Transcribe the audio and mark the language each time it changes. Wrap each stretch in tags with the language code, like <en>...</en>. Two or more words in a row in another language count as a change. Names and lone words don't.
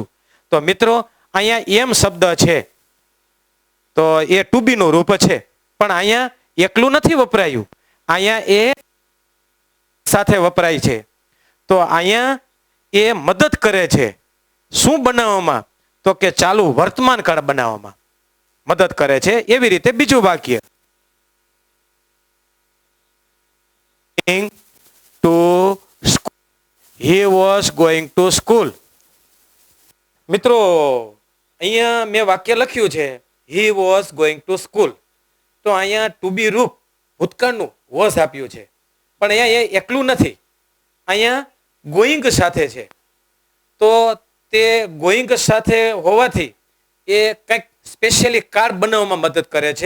<gu>તો મિત્રો અહીંયા એમ શબ્દ છે તો એ</gu> <en>to be</en> <gu>નું રૂપ છે, પણ અહીંયા એકલું નથી વપરાયું, અહીંયા એ સાથે વપરાય છે. તો અહીંયા એ મદદ કરે છે શું બનાવવામાં? તો કે ચાલુ વર્તમાન કાળ બનાવવામાં મદદ કરે છે. એવી રીતે બીજું વાક્ય</gu> <en>to school. He was going to school.</en> <gu>મિત્રો અહીંયા મેં વાક્ય લખ્યું છે</gu> <en>he was going to school.</en> <gu>તો અહીંયા</gu> <en>to be</en> <gu>રૂપ ભૂતકાળનું was આપ્યું છે, પણ અહીંયા એ એકલું નથી, અહીંયા ગોઈંગ સાથે છે. તો તે ગોઈંગ સાથે હોવાથી એ કંઈક સ્પેશિયલી કાર બનાવવામાં મદદ કરે છે.</gu>